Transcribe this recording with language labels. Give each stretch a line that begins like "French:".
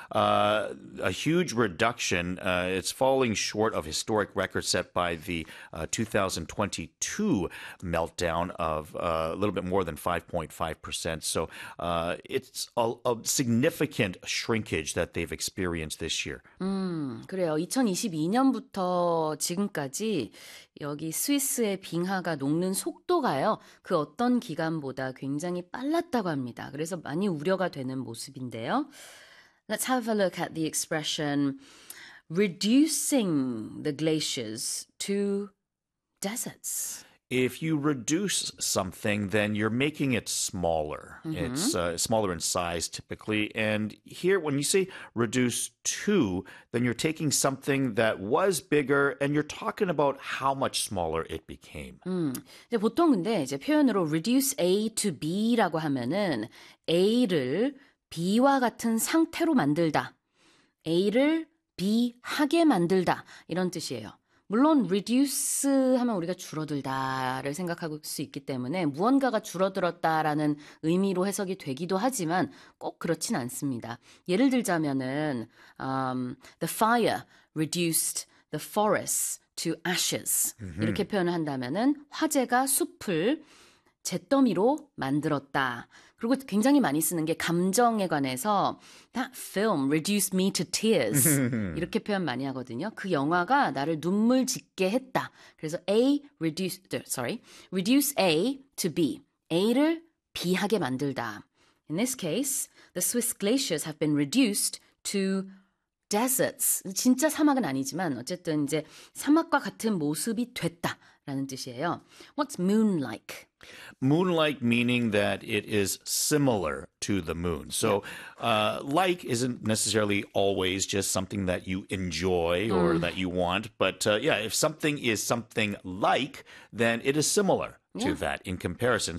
English: A huge reduction. It's falling short of historic records set by the 2022 meltdown of a little bit more than 5.5%. So it's a significant shrinkage that they've experienced this year.
Korean: 그래요. 2022년부터 지금까지 여기 스위스의 빙하가 녹는 속도가요. 그 어떤 기간보다 굉장히 빨랐다고 합니다. 그래서 많이 우려가 되는 모습인데요.
English: Let's have a look at the expression reducing the glaciers to deserts. If you reduce something, then you're making it smaller. Mm-hmm. It's smaller in size typically. And here, when you say reduce to, then you're taking something that was bigger and you're talking about how much smaller it became.
Korean: 이제 보통 근데 이제 표현으로 reduce A to B라고 하면은 A를 B와 같은 상태로 만들다. A를 B하게 만들다. 이런 뜻이에요. 물론 reduce 하면 우리가 줄어들다를 생각할 수 있기 때문에 무언가가 줄어들었다라는 의미로 해석이 되기도 하지만 꼭 그렇진 않습니다. 예를 들자면은
English: the fire reduced the forest to ashes.
Korean: 이렇게 표현을 한다면은 화재가 숲을 잿더미로 만들었다. 그리고 굉장히 많이 쓰는 게 감정에 관해서
English: That film reduced me to tears.
Korean: 이렇게 표현 많이 하거든요. 그 영화가 나를 눈물 짓게 했다. 그래서 reduce A to B. A를 B하게 만들다.
English: In this case, the Swiss glaciers have been reduced to deserts.
Korean: 진짜 사막은 아니지만 어쨌든 이제 사막과 같은 모습이 됐다. 라는 뜻이에요.
English: What's moon-like? Moon-like meaning that it is similar to the moon. So like isn't necessarily always just something that you enjoy or that you want. But yeah, if something is something like, then it is similar to that in comparison.